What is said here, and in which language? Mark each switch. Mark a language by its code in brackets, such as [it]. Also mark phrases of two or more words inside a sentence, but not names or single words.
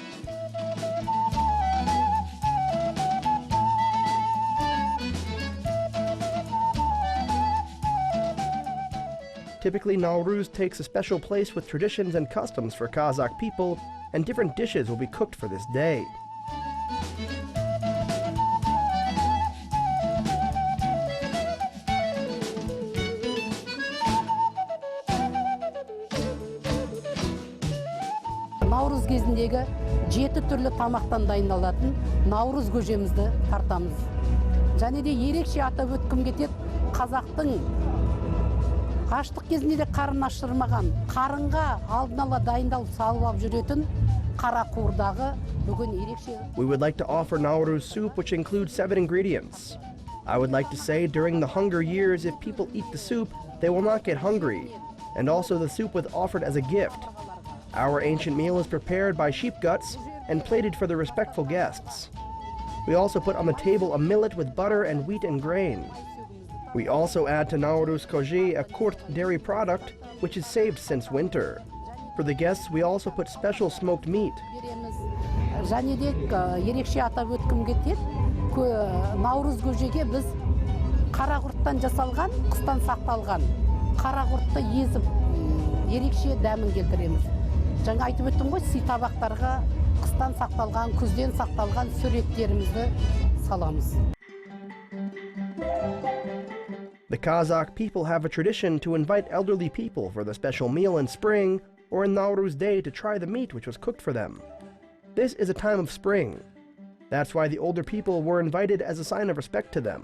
[en] Typically, Nauryz takes a special place with traditions and customs for Kazakh people, and different dishes will be cooked for this day. [kk] Nauryz кезіндегі 7 түрлі тамақтан дайындалатын Nauryz көжемізді тартамыз. Және де ерекше атап өткім кетеді, қазақтың аштық кезінде де қарын ашырмаған, қарынға алдын ала дайындалып салып алып жүретін қара қуырдағы бүгін ерекше. [en] We would like to offer Nauryz soup, which includes 7 ingredients. I would like to say during the hunger years, if people eat the soup, they will not get hungry. And also the soup was offered as a gift. Our ancient meal is prepared by sheep guts and plated for the respectful guests. We also put on the table a millet with butter and wheat and grain. We also add to Nauryz koji, a kurt dairy product, which is saved since winter. For the guests, we also put special smoked meat. [kk] Және де ерекше атап өткім кетеді, Nauryz көжеге біз қара құрттан жасалған, қыстан сақталған қара құртты езіп, ерекше дәмін келтіреміз. Жаңа айтып өттім ғой, сый табақтарға қыстан сақталған, күзден сақталған сүреттерімізді саламыз. [en] The Kazakh people have a tradition to invite elderly people for the special meal in spring or in Nauryz Day to try the meat which was cooked for them. This is a time of spring. That's why the older people were invited as a sign of respect to them.